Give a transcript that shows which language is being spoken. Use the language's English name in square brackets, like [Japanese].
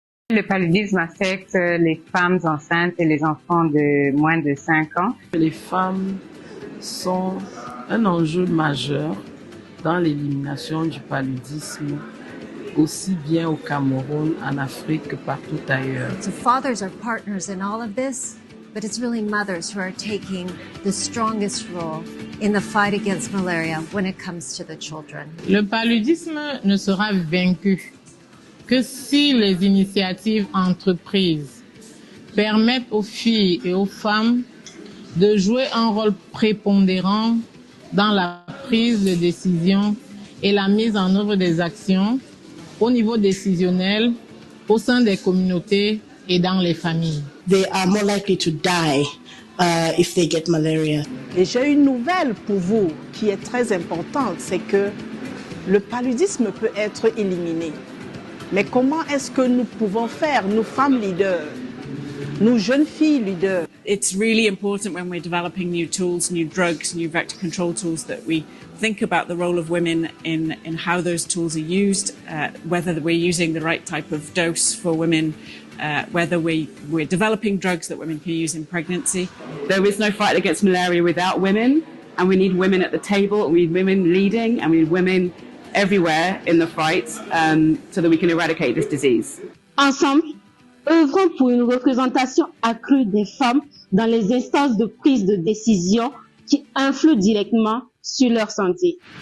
[French] Le paludisme affecte les femmes enceintes et les enfants de moins de 5 ans. Les femmes sont un enjeu majeur dans l'élimination du paludisme, aussi bien au Cameroun, en Afrique que partout ailleurs. [English] So fathers are partners in all of this, but it's really mothers who are taking the strongest role in the fight against malaria when it comes to the children. [French] Le paludisme ne sera vaincu que si les initiatives entreprises permettent aux filles et aux femmes de jouer un rôle prépondérant dans la prise de décision et la mise en œuvre des actions au niveau décisionnel, au sein des communautés et dans les familles. [English] They are more likely to die if they get malaria. [French] Et j'ai une nouvelle pour vous qui est très importante, c'est que le paludisme peut être éliminé. Mais comment est-ce que nous pouvons faire, nous femmes leaders, nous jeunes filles leaders? [English] It's really important when we're developing new tools, new drugs, new vector control tools that we think about the role of women in how those tools are used, whether we're using the right type of dose for women, whether we're developing drugs that women can use in pregnancy. There is no fight against malaria without women, and we need women at the table, we need women leading, and we need women everywhere in the fight so that we can eradicate this disease. [French] Ensemble, œuvrons pour une représentation accrue des femmes dans les instances de prise de décision qui influent directement sur leur santé.